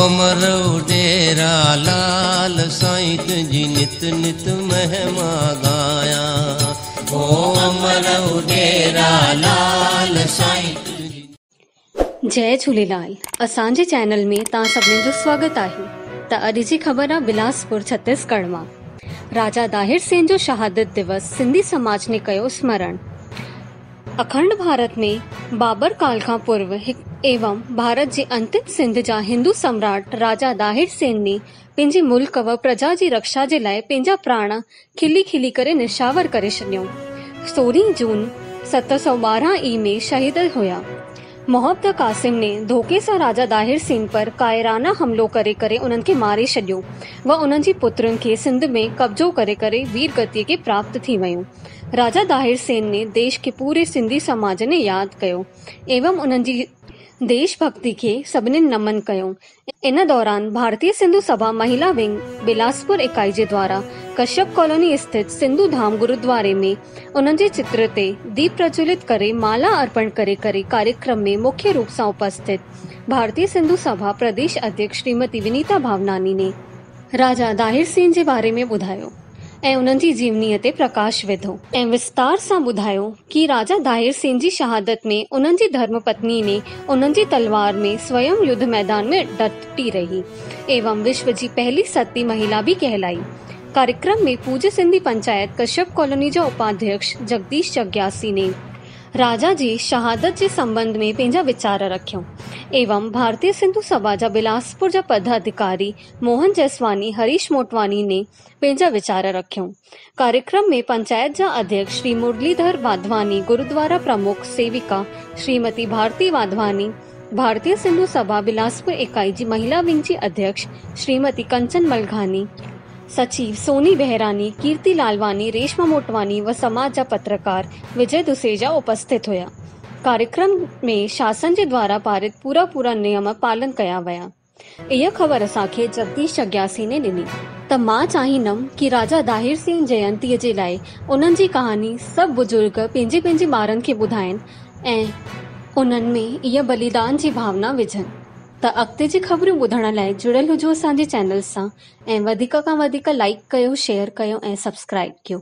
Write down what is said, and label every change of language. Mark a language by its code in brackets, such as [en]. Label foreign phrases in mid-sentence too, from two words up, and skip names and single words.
[sd] अमर डेरा लाल साईं तुझी नित नित महिमा गाया। ओ अमर डेरा लाल साईं। जय झूलेलाल। असांजे चैनल में तव्हां सभिनी जो स्वागत आहे। त अॼु जी ख़बर आहे बिलासपुर छत्तीसगढ़ मां। राजा दाहिर सेन जो शहादत दिवस सिंधी समाज ने कयो स्मरण। अखंड भारत में बाबर काल खां पूर्व एवं भारत जे अंतिम सिंध जा हिंदू सम्राट राजा दाहिर सेन ने पंहिंजे मुल्क व प्रजा जी रक्षा जे लाइ पंहिंजा प्राण खिली खिली करे निशावर करे छॾियऊं। 16 जून 712 ई में शहीद हुया। मोहम्मद कासिम ने धोखे सां राजा दाहिर सेन पर कायराना हमलो करे करे उन्हनि खे मारे छॾियो व उन्हनि जी पुत्रनि खे सिंध में कब्जो करे करे वीर गतिअ खे प्राप्त थी वियूं। राजा दाहिर सेन ने देश के पूरे सिंधी समाज ने यादि कयो एवं उन्हनि जी देशभक्ति खे सभिनी नमन कयो। इन दौरान भारतीय सिंधु सभा महिला विंग बिलासपुर इकाई जे द्वारा कश्यप कॉलोनी स्थित सिंधु धाम गुरुद्वारे में उन्हनि जे चित्र ते दीप प्रज्वलित करे माला अर्पण करे करे कार्यक्रम में मुख्य रूप सां उपस्थित भारतीय सिंधु सभा प्रदेश अध्यक्ष श्रीमती विनीता भावनानी ने राजा दाहिर सेन जे बारे में ॿुधायो ऐं उन्हनि जी जीवनीअ ते प्रकाश विधो ऐं विस्तार सां ॿुधायो कि राजा दाहिर सेन जी शहादत में उन्हनि जी धर्म पत्नी ने उन्हनि जी तलवार में स्वयं युद्ध मैदान में डटी रही एवं विश्व जी पहली सती महिला भी कहलाई। कार्यक्रम में पूज्य सिंधी पंचायत कश्यप कॉलोनी जो उपाध्यक्ष जगदीश जग्यासी ने राजा जी शहादत जे संबंध में पंहिंजा वीचार रखियो एवं भारतीय सिंधु सभा जा बिलासपुर जा पदाधिकारी मोहन जसवानी हरीश मोटवानी ने पंहिंजा वीचार रखियो। कार्यक्रम में पंचायत जा अध्यक्ष श्री मुरलीधर वाधवानी, गुरुद्वारा प्रमुख सेविका श्रीमती भारती वाधवानी, भारतीय सिंधु सभा बिलासपुर इकाई जी महिला विंग जी अध्यक्ष श्रीमती कंचन मलघानी, सचिव सोनी बहरानी, कीर्ति लालवानी, रेशमा मोटवानी व समाज जा पत्रकार विजय दुसेजा उपस्थित हुया। कार्यक्रम में शासन जे द्वारा पारित पूरा नियम पालन कया विया। इहा ख़बर असांखे जगदीश जग्यासी ने ॾिनी। त मां चाहींदमि कि राजा दाहिर सेन जयंतीअ जे लाइ उन्हनि जी कहानी सभु बुजुर्ग पंहिंजे पंहिंजे ॿारनि खे ॿुधाइनि ऐं उन्हनि में इहा बलिदान जी भावना विझनि। त अॻिते जी ख़बरूं ॿुधण लाइ जुड़ियल हुजो असांजे चैनल सां ऐं वधीक खां वधीक लाइक कयो, शेयर कयो ऐं सब्सक्राइब कयो।